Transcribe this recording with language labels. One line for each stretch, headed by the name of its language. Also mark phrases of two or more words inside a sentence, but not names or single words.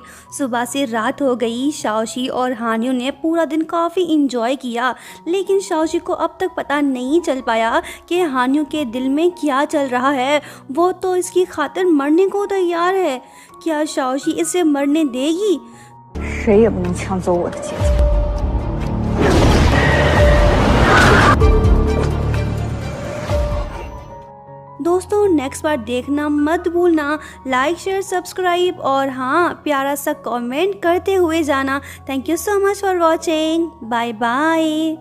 Hindi: सुबह से रात हो गई। शाओशी और हानियो ने पूरा दिन काफ़ी इंजॉय किया, लेकिन शाओशी को अब तक पता नहीं चल पाया कि हानियो के दिल में क्या चल रहा है। वो तो इसकी खातिर मरने को तैयार है। क्या शाओशी इसे मरने देगी?
Chinese: 谁也不能抢走我的姐姐。
Hindi: दोस्तों
English: next part
Hindi: देखना मत भूलना।
English: like share subscribe
Hindi: और हाँ, प्यारा सा कमेंट करते हुए जाना।
English: Thank you so much for watching. Bye bye.